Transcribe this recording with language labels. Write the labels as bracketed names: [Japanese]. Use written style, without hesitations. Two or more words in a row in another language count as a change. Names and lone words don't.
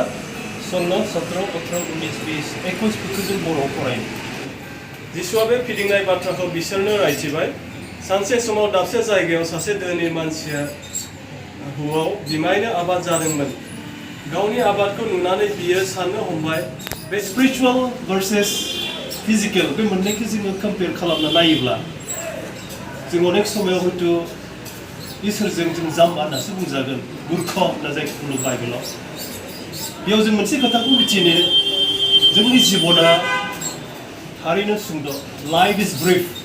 [Bodo] 16, 17, 18, 19, 20, 21 फोरखौ जों बर'आव फरायनो जिसुआ बे फिदिंनाय बाथ्राखौ बिसोरनो रायथिबाय सानसे समाव दाबसे जायगायाव सासे धोनि मानसिया हुआव बिमायनो आबाद जादोंमोन गावनि आबादखौ नुनानै बियो साननो हमबाय बे [English] spiritual versus physical [Bodo] बे मोननैखौ जोङो कम्पेयर खालामना नायोब्ला जों अनेक समाव हयतो इसोरजों जों जाम्बा होननासो बुंजागोन मूर्ख होनना जायखौ बुङो बाइबेलाव बेयाव जों मोनसे खोथाखौ मिथिनो जोंनि जिबना थारैनो सुंद' [English] life is brief